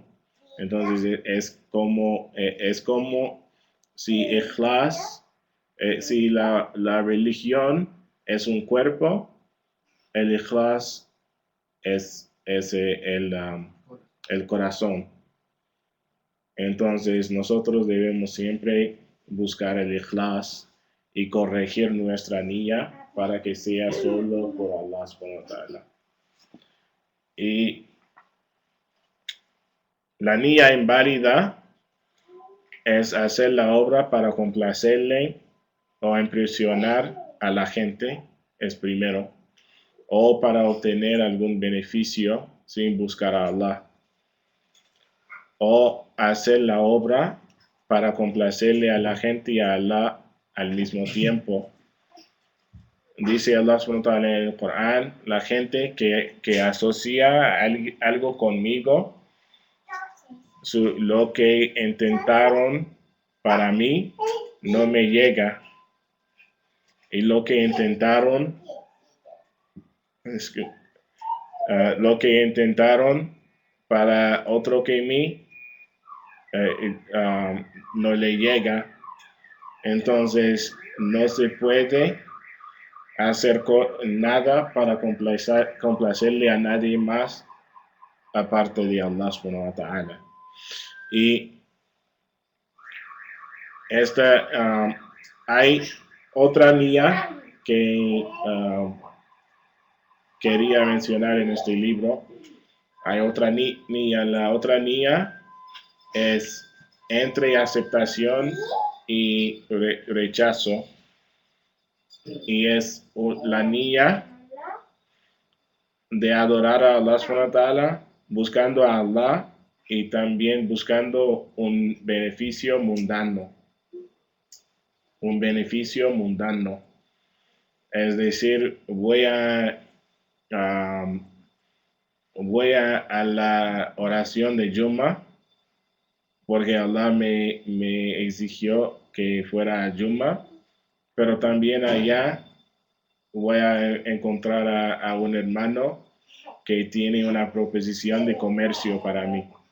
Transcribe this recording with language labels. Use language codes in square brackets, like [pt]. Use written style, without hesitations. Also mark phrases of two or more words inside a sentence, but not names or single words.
[es] Entonces, es como si ikhlas, si la religión es un cuerpo, el ikhlas es el corazón. Entonces nosotros debemos siempre buscar el ikhlas y corregir nuestra niya para que sea solo por [ar] الله سبحانه وتعالى. [es] Y la niya inválida es hacer la obra para complacerle o impresionar a la gente, es primero, o para obtener algún beneficio sin buscar a Allah, o hacer la obra para complacerle a la gente y a Allah al mismo tiempo. Dice [ar] الله سبحانه وتعالى [es] en el Corán, la gente que asocia algo conmigo, lo que intentaron para mí no me llega, y lo que intentaron para otro que mí no le llega. Entonces no se puede hacer nada para complacerle a nadie más aparte de [ar] الله سبحانه وتعالى. [es] Y hay otra niya que quería mencionar en este libro. Hay otra niya. La otra niya es entre aceptación y rechazo. Y es la niya de adorar a [ar] الله سبحانه وتعالى, [es] buscando a Allah y también buscando un beneficio mundano. Un beneficio mundano. Es decir, voy a la oración de Juma porque Allah me exigió que fuera a Juma, pero también allá voy a encontrar a un hermano que tiene una proposición de comercio para mí.